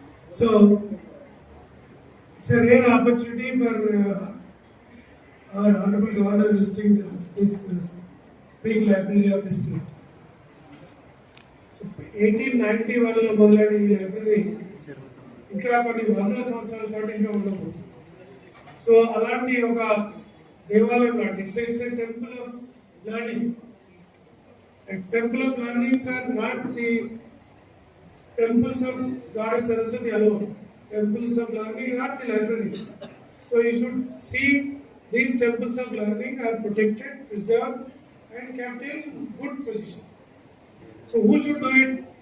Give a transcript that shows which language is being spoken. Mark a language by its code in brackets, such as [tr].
[en] So, it's a rare opportunity for our Honorable Governor visiting this big library of the state. [te] So, 1890 మొదలైన ఈ library ఇంకా కొన్ని వందల సంవత్సరాల పాటు ఇంకా ఉండబోతుంది. [en] so [te] అలాంటి ఒక దేవాలయం లాంటి [en] It's a temple of learning. Temple of learnings are not the temples of Goddess Saraswati alone. Temples of learning are the libraries. So you should see these temples of learning are protected, preserved, and kept in good position. So who should do it?